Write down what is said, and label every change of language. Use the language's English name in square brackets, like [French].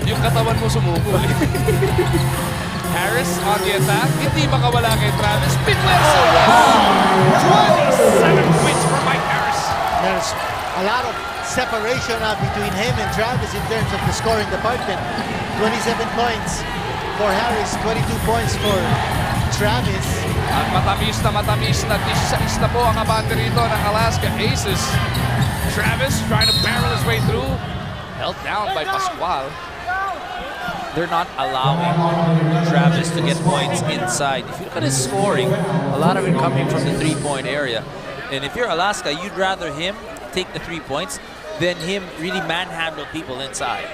[Filipino] Yung katawan mo sumukol. [English] Harris on the attack. [Filipino] Hindi makawala kay Travis. Pinwersa! [English] 27 points for Mike Harris. There's a lot of separation between him and Travis in terms of the scoring department. 27 points for Harris, 22 points for Travis. [Filipino] At matamis na 16 na po ang abante rito ng Alaska Aces. [English] Travis trying to barrel his way through. Held down by Pascual. They're not allowing Travis to get points inside. If you look at his scoring, a lot of it coming from the three-point area. And if you're Alaska, you'd rather him take the 3 points than him really manhandle people inside.